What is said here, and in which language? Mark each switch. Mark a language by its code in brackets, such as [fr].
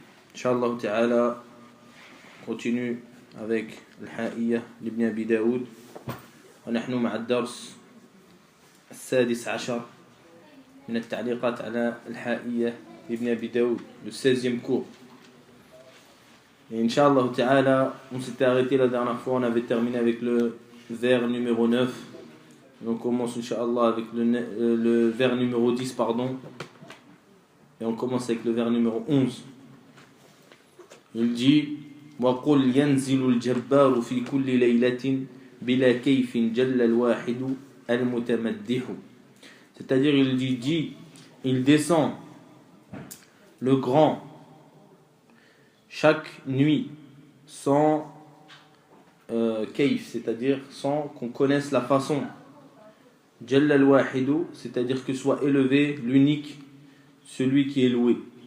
[fr] Inch'Allah ta'ala, continue avec [ar] الحائية لابن أبي داود ونحن مع الدرس السادس عشر من التعليقات على الحائية لابن أبي داود, [fr] le 16e cours. Et Inch'Allah ta'ala, on s'était arrêté la dernière fois, on avait terminé avec le vers numéro 9. Et on commence Inch'Allah avec le vers numéro 10, pardon. Et on commence avec le vers numéro 11. Il dit [ar] وَقُلْ يَنْزِلُ الْجَبَّارُ فِي كُلِّ لَيْلَةٍ بِلَا كَيْفٍ جَلَّ الْوَاحِدُ الْمُتَمَدِّحُ. [fr] C'est-à-dire, il descend le grand chaque nuit sans kayf, c'est-à-dire sans qu'on connaisse la façon. [ar] Jalla al-wahidu, [fr] c'est-à-dire que soit élevé l'unique, celui qui est loué.